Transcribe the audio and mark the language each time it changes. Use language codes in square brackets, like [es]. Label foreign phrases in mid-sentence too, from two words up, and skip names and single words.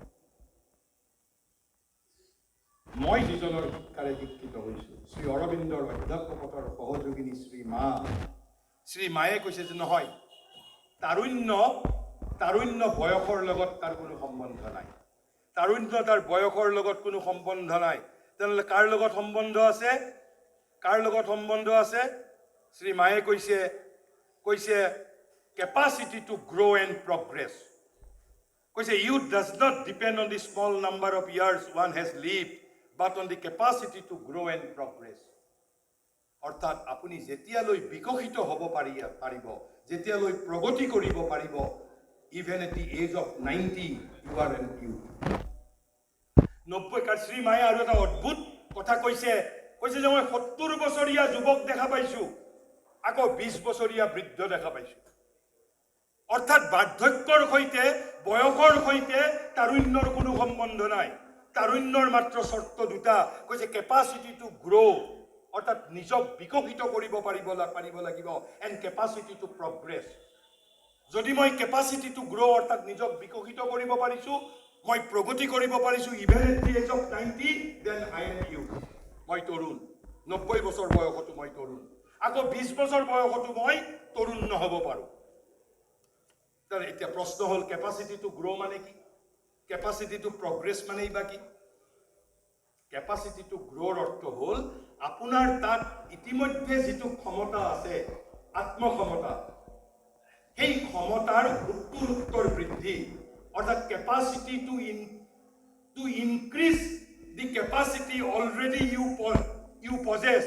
[as] মই যিজনৰ শিক্ষাৰে শিক্ষিত হৈছো, শ্ৰী অৰবিন্দৰ অধ্যাপকতাৰ সহযোগিনী শ্ৰী মায়ে কৈছে যে নহয়, তাৰুণ্য বয়সৰ লগত তাৰ কোনো সম্বন্ধ নাই। তাৰুণ্য তাৰ বয়সৰ লগত কোনো সম্বন্ধ নাই। তেনেহ'লে কাৰ লগত সম্বন্ধ আছে? কাৰ লগত সম্বন্ধ আছে? শ্ৰী মায়ে কৈছে [en] capacity to grow and progress. কৈছে youth does not depend on the small number of years one has lived, but on the capacity to grow and progress. [as] অৰ্থাৎ আপুনি যেতিয়ালৈ বিকশিত হ'ব পাৰিব, যেতিয়ালৈ প্ৰগতি কৰিব পাৰিব, [en] even at the age of 90 you are an youth. [as] 90 শ্ৰী মায়ে আৰু এটা অদ্ভুত কথা কৈছে যে মই 70 বছৰীয়া যুৱক দেখা পাইছো, আকৌ 20 বছৰীয়া বৃদ্ধ দেখা পাইছো। অৰ্থাৎ বাৰ্ধক্যৰ সৈতে, বয়সৰ সৈতে তাৰুণ্যৰ কোনো সম্বন্ধ নাই। তাৰুণ্যৰ মাত্ৰ চৰ্ত দুটা, কৈছে [en] capacity to grow', [as] অৰ্থাৎ নিজক বিকশিত কৰিব পাৰিব লাগিব, [en] and capacity to progress. [as] যদি মই [en] capacity to grow' [as] অৰ্থাৎ নিজক বিকশিত কৰিব পাৰিছো, মই প্ৰগতি কৰিব পাৰিছোঁ [en] even at the age of 90 then I am you. [as] মই তৰুণ, 90 বছৰ বয়সতো মই তৰুণ, আকৌ 20 বছৰ বয়সতো মই তৰুণ নহ'ব পাৰোঁ। এতিয়া প্ৰশ্ন হ'ল [en] capacity to grow' [as] মানে কি? [en] capacity to progress [as] মানেই বা কি? [en] capacity to grow'ৰ [as] অৰ্থ হ'ল আপোনাৰ তাত ইতিমধ্যে যিটো ক্ষমতা আছে, আত্মক্ষমতা, সেই ক্ষমতাৰ উত্তৰোত্তৰ বৃদ্ধি, অৰ্থাৎ [en] capacity to increase the capacity already you possess.